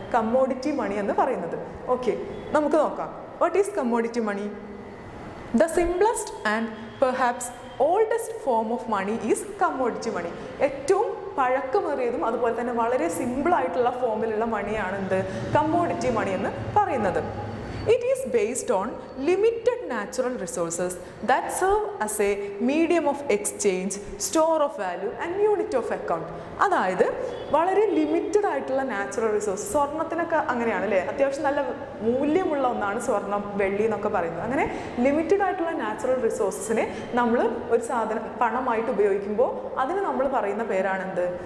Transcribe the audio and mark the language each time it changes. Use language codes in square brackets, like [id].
[ml] Commodity മണി എന്ന് പറയുന്നത്. Okay, നമുക്ക് നോക്കാം. [en] What is commodity money? The simplest and perhaps oldest form of money is commodity money. [ml] ഏറ്റവും പഴക്കമേറിയതും അതുപോലെ തന്നെ വളരെ സിമ്പിളായിട്ടുള്ള ഫോമിലുള്ള മണിയാണ് എന്ത്? കമ്മോഡിറ്റി മണി എന്ന് പറയുന്നത്. [en] It is based on limited natural resources that serve as a medium of exchange, store of value and unit of account. [ml] അതായത് വളരെ ലിമിറ്റഡ് ആയിട്ടുള്ള നാച്ചുറൽ റിസോഴ്സ്, സ്വർണ്ണത്തിനൊക്കെ അങ്ങനെയാണ് അല്ലേ? അത്യാവശ്യം നല്ല മൂല്യമുള്ള ഒന്നാണ് സ്വർണം, വെള്ളി എന്നൊക്കെ പറയുന്നത്. അങ്ങനെ ലിമിറ്റഡ് ആയിട്ടുള്ള നാച്ചുറൽ റിസോഴ്സിനെ നമ്മൾ ഒരു സാധനം പണമായിട്ട് ഉപയോഗിക്കുമ്പോൾ അതിന് നമ്മൾ പറയുന്ന പേരാണ് എന്ത്?